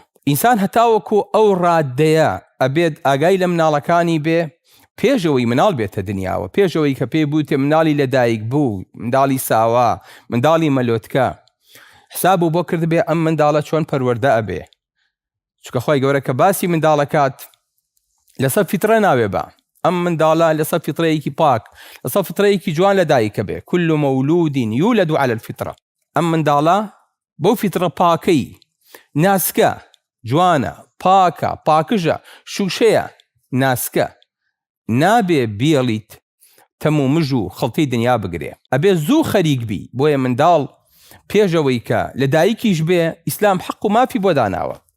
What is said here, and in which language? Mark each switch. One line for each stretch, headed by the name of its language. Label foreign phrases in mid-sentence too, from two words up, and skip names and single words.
Central Kurdish: ئینسان هەتاوەکو ئەو ڕادەیە ئەبێت ئاگای لە مناڵەکانی بێ پێشەوەی مناڵ بێتە دنیاوە، پێشەوەی کە پێی بووتێ مناڵی لەدایک بوو، منداڵی ساوا، منداڵی مەلۆتکە، حساب و بۆ کرد بێ ئەم منداڵە چۆن پەروەردە ئەبێ. چکە خۆی گەورە کە باسی منداڵەکات لەسەر فیترە ناوێ بە، ئەم منداڵە لەسەر فیترەیەکی پاک، لەسەر فیترەیەکی جوان لەدایکە بێ.
Arabic: كل مولود يولد على الفطرة.
Central Kurdish: ئەم منداڵە بەو فیترە پاکەی ناسکە، جوانە، پاکە، پاکژە، شوشەیە، ناسکە، نابێ بیڵیت تەم و مژ و خەڵتەی دنیا بگرێ، ئەبێ زوو خەریک بی. بۆیە منداڵ پێشەوەی کە لە دایکیش بێ، ئیسلام حەق و مافی بۆ داناوە.